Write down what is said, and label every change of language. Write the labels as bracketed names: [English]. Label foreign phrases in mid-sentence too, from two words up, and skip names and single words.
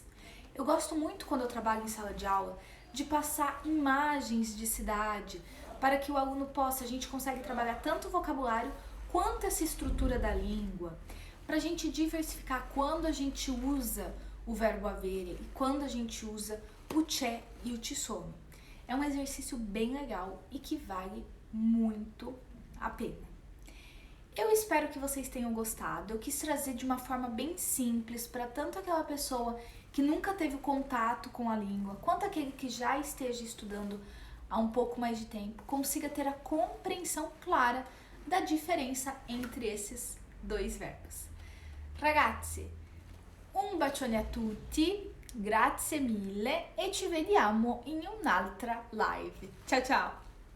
[Portuguese] Eu gosto muito, quando eu trabalho em sala de aula, de passar imagens de cidade para que o aluno possa, a gente consegue trabalhar tanto o vocabulário quanto essa estrutura da língua, para a gente diversificar quando a gente usa o verbo avere e quando a gente usa o c'è e o [Italian] ci sono. [Portuguese] É um exercício bem legal e que vale muito a pena. Eu espero que vocês tenham gostado. Eu quis trazer de uma forma bem simples para tanto aquela pessoa que nunca teve contato com a língua, quanto aquele que já esteja estudando há um pouco mais de tempo, consiga ter a compreensão clara da diferença entre esses dois verbos. [Italian] Ragazzi, un bacione a tutti, grazie mille e ci vediamo in un'altra live. Ciao ciao!